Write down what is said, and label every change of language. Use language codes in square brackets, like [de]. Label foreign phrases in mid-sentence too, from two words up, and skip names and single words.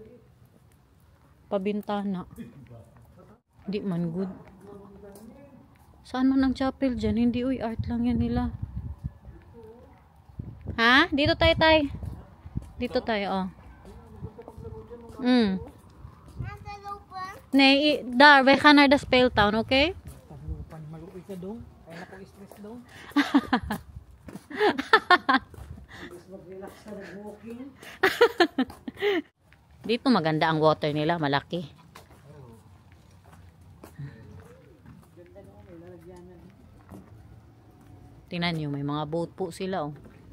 [tl] Pabintana. Di man good. Saan man ang chapel dyan? Hindi, uy, art lang yan nila. Ha? Dito tayo, tay. Dito tayo, oh. Nasa lupa. [nl] Nee, daar, wij gaan naar de speeltuin, oké? [ceb] Maluoy ka dong. Kaya na stress dong. [tl] Mag-relax ka nag-walking. Dito maganda ang water nila, malaki. Tingnan nyo, may mga boat po sila, oh.